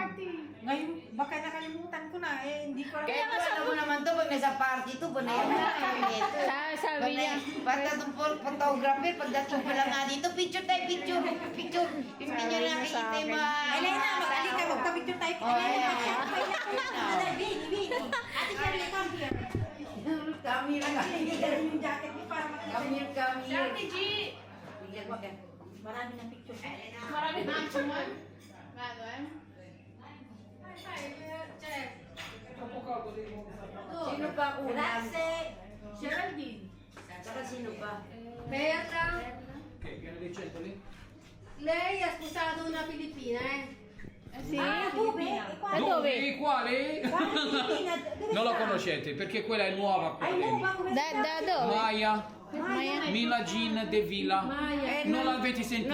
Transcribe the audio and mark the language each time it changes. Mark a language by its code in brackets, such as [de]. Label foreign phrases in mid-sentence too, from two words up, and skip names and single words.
[tl] Ngayon, baka nakalimutan ko na hindi ko alam. Kaya alam mo naman to, pag nasa party to, bunayan na ito. Sabi niya, Basta itong photographer, pagdating ko lang nga dito, picture tayo, picture. Yung pinyo na nakikita yung mga... Elena, mag-ali ka, magka-picture tayo. [en] Oh, yeah. Ate Shirley, come here. Come here, [tl] Yung jacket niyo para makita. [en] come here, come here. [tl] Marami ng picture. marami na action mo. Sino pa una? [it] Grazie. [tl] Geraldine. Saka sino pa? Berta. [it] Lei è sposato una filippina, Dove? Dove? Quale? Non la conoscete perché quella è nuova qua dentro. Dove? Maya, Mila Jean De Villa. Non l'avete sentita?